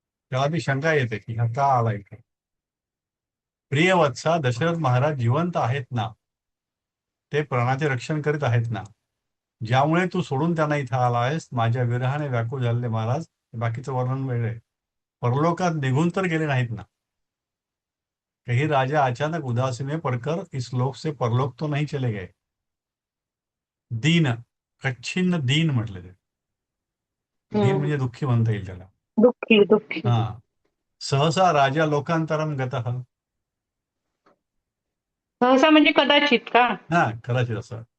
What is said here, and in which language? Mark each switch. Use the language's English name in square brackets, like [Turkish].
[Marathi] तेव्हा ती शंका येते की हा का आला इथे. प्रियवत्सा दशरथ महाराज जिवंत आहेत ना, ते प्राणाचे रक्षण करीत आहेत ना, ज्यामुळे तू सोडून त्यांना इथं आला आहेस. माझ्या विरहाने व्याकुळ झालेले महाराज, बाकीचं वर्णन वेगळं आहे. परलोकात निघून तर गेले नाहीत ना. [Hindi] कहीं राजा अचानक उदासी में पड़कर इस लोक से परलोक तो नहीं चले गए. [Marathi] दीन, कच्छिन्न दीन म्हटलं ते. दीन हम्म. म्हणजे दुःखी म्हणता येईल त्याला. दुःखी दुःखी. [Sanskrit] हा. सहसा राजा लोकांतरम गतः. [Marathi] सहसा म्हणजे कदाचित का? हा, कदाचित असं.